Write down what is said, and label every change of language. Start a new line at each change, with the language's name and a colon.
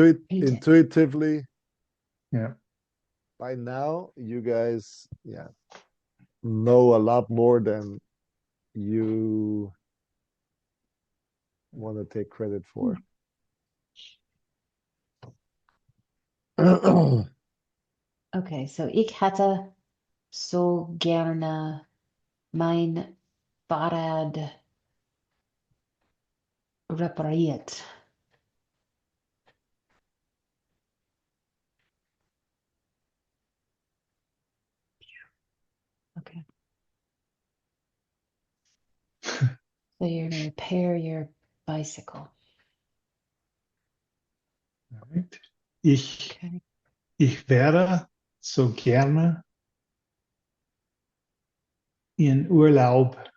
English: Intuitively, Yeah. by now, you guys, yeah, know a lot more than you want to take credit for. Okay, so
German: ich hätte so gerne mein Fahrrad repariert.
English: Okay. So you're gonna repair your bicycle. All right. Ich, Okay.
German: ich wäre so gerne in Urlaub.